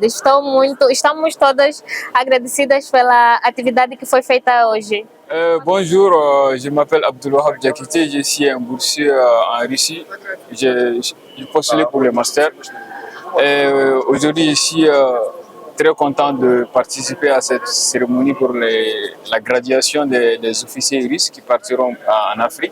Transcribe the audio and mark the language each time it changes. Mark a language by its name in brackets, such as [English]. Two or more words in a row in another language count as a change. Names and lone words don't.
[Portuguese] Estamos todas agradecidas pela atividade que foi feita hoje. [French] Bonjour, je m'appelle Abdulwahab Diakité, je suis un boursier en Russie. J'ai postulé pour le master. Aujourd'hui, je suis très content de participer à cette cérémonie pour la graduation des officiers russes qui partiront en Afrique.